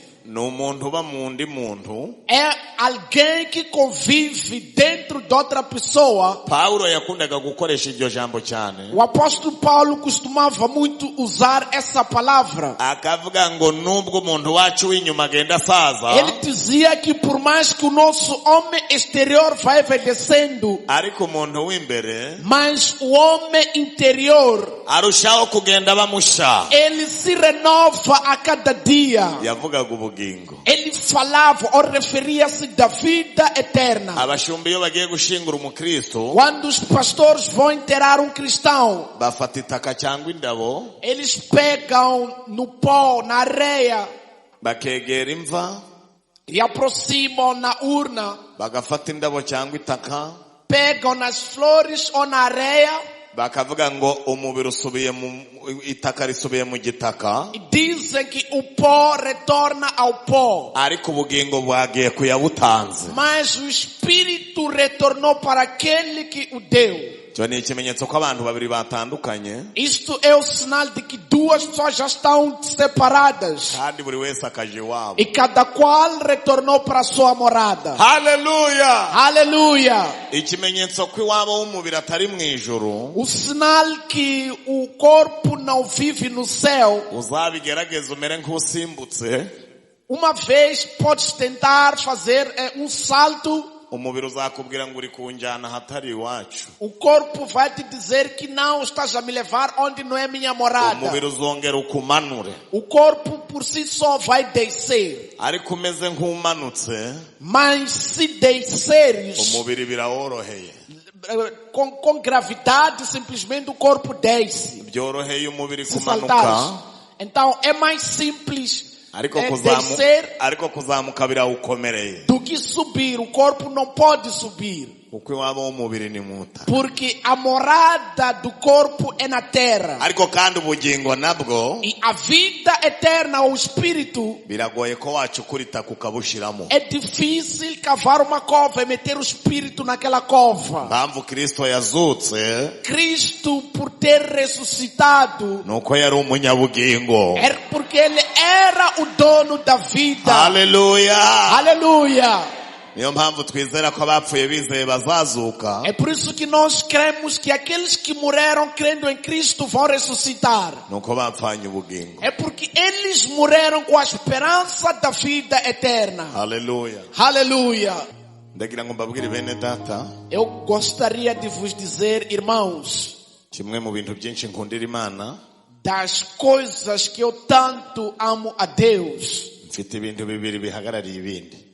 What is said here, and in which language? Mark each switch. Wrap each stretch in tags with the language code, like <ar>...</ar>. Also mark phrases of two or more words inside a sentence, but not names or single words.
<rw>ni umuntu uba mu ndi muntu.</rw> <pt>É alguém que convive dentro de outra pessoa.</pt> <rw>Paulo yakundaga gukoresha iryo jambo cyane</rw> <pt>O apóstolo Paulo costumava muito usar essa palavra.</pt> <rw>akavuga ngo nubwo umuntu wacu w'inyuma agenda asaza</rw> <pt>Ele dizia que por mais que o nosso homem exterior vai envelhecendo,</pt> <rw>ariko umuntu w'imbere</rw> <pt>mas o homem interior,</pt> <rw>arushaho kugenda bamusha.</rw> <pt>ele se renova a cada dia.</pt> <rw>Yavugaga ubugingo.</rw> <pt>Ele falava ou referia-se da vida eterna.</pt> <rw>Abashumba iyo bagiye gushingura umukristo</rw> <pt>Quando os pastores vão enterrar um cristão,</pt> <rw>bafata itaka cyangwa indabo</rw> <pt>eles pegam no pó, na areia,</pt> <rw>bakegera imva</rw> <pt>e aproximam na urna,</pt> <rw>bagafata indabo cyangwa itaka</rw> <pt>pegam nas flores ou na areia,</pt> <rw>bakavuga ngo umubiri usubiye mu itaka risubiye mu gitaka</rw> <pt>e dizem que o pó retorna ao pó.</pt> <rw>ariko ubugingo bwagiye kuyabutanze.</rw> <pt>Mas o espírito retornou para aquele que o deu.</pt> <rw>Cyo ni ikimenyetso ko abantu babiri batandukanye</rw> <pt>Isto é o sinal de que duas pessoas já estão separadas.</pt> <rw>kandi buri wese akaje iwabo.</rw> <pt>E cada qual retornou para sua morada.</pt> <rw>Haleluya.</rw> <pt>Aleluia!</pt> <rw>Ikimenyetso ko iwabo w'umubiri atari mu ijuru</rw> <pt>O sinal que o corpo não vive no céu.</pt> <rw>uzabigerageza umere nk'usimbutse.</rw> <pt>Uma vez podes tentar fazer um salto.</pt> <rw>Umubiri uzakubwira ngo uri kunjyana ahatari iwacu.</rw> <pt>O corpo vai te dizer que não estás a me levar onde não é minha morada.</pt> <rw>Umubiri uzongera ukumanure.</rw> <pt>O corpo por si só vai descer.</pt> <rw>Ariko umeze nk'umanutse</rw> <pt>Mas se desceres</pt> <rw>umubiri biraworoheye.</rw> <pt>com gravidade, simplesmente o corpo desce.</pt> <rw>Byoroheye umubiri</rw> <pt>Se</pt> <rw>kumanuka</rw> <pt>saltares. Então é mais simples</pt> <rw>ariko</rw> <pt>descer</pt> <rw>kuzamuka birawukomereye.</rw> <pt>do que subir. O corpo não pode subir.</pt> <rw>Kuko iwabo w'umubiri ni muta.</rw> <pt>Porque a morada do corpo é na terra.</pt> <rw>Ariko kandi ubugingo nabwo</rw> <pt>E a vida eterna, o espírito,</pt> <rw>biragoye ko wacukura itaka ukabushiramo.</rw> <pt>é difícil cavar uma cova e meter o espírito naquela cova.</pt> <rw>Mpamvu Kristo yazutse</rw> <pt>Cristo, por ter ressuscitado,</pt> <rw>nuko yari umunyabugingo.</rw> <pt>é porque ele era o dono da vida.</pt> <rw>Haleluya.</rw> <pt>Aleluia!</pt> <rw>Niyo mpamvu twizera ko abapfuye bizeye bazazuka.</rw> <pt>É por isso que nós cremos que aqueles que morreram crendo em Cristo vão ressuscitar.</pt> <rw>Nuko bapfanye ubugingo.</rw> <pt>É porque eles morreram com a esperança da vida eterna.</pt> <rw>Haleluya.</rw> <pt>Aleluia!</pt> <rw>Ndagira ngo mbabwire bene data</rw> <pt>Eu gostaria de vos dizer, irmãos,</pt> <rw>kimwe mu bintu byinshi nkundira Imana</rw> <pt>das coisas que eu tanto amo a Deus.</pt> <rw>mfite ibintu bibiri bihagarariye ibindi.</rw>